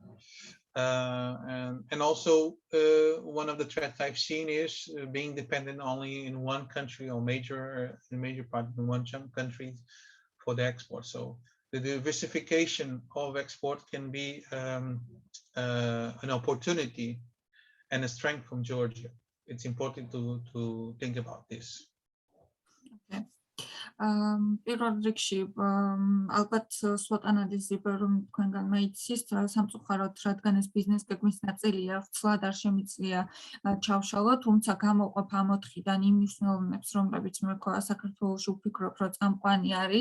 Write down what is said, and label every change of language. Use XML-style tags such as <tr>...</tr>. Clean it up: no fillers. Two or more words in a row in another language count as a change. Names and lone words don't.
<en>And also one of the threats I've seen is being dependent only in one country or major part in one country for the export. So the diversification of export can be an opportunity and a strength from Georgia. It's important to think about this. Okay.</en> <ka>პირველ რიგში ალბათ SWOT ანალიზი რომ თქვენგან მეიცის სამწუხაროდ, რადგან ეს ბიზნეს გეგმის ნაწილია, ცლად არ შემიძლია ჩავშალოთ, თუმცა გამოყოფ ამ 4-დან იმ მნიშვნელოვნებს, რომლებიც მე საქართველოში ვფიქრობ, რომ წამყვანი არის.</ka>